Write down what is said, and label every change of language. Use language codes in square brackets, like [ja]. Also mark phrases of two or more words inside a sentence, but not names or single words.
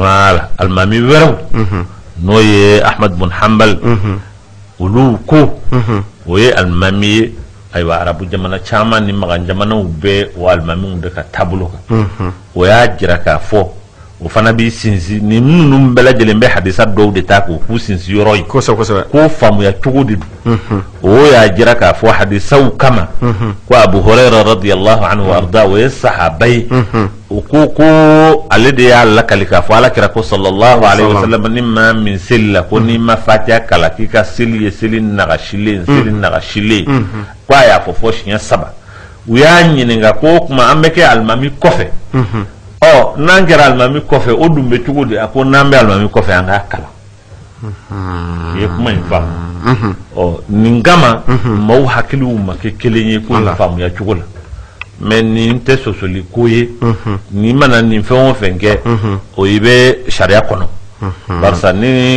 [bm] wala alimami wɛrɛw n'o ye Ahmad bin Hanbal olu ko o ye alimami ye ayiwa arabu jamana caman ni magan jamanaw bɛɛ o alimamiw de ka taabolo kan o y'a jira k'a fɔ o fana b'i sinsin ni minnu bɛɛ lajɛlen bɛ hadisa dɔw de ta k'o k'u sinsin yɔrɔ ye k'o faamuya cogo de don o y'a jira k'a fɔ hadisaw kama ko Abu Hurayra [ar] رضي الله عنه [bm] arda o ye sahaba ye o ko ale de y'a lakali k'a fɔ alakira ko [ar] صلى الله عليه وسلم [bm] ni maa min selila ko n'i ma fatiha kalan k'i ka seli ye seli nagasilen ko a y'a fɔ siɲɛ 3 u y'a ɲininka ko o kuma an bɛ kɛ alimami kɔfɛ n'an kɛra alimami kɔfɛ o dun bɛ cogo di a ko n'an bɛ alimami kɔfɛ an k'a kalan i ye kuma in faamu nin kama maaw hakiliw ma kɛ kelen ye ko nin faamuya cogo la mais nin tɛ sɔsɔli ko ye n'i mana nin fɛn o fɛn kɛ o i bɛ sariya kɔnɔ barisa ni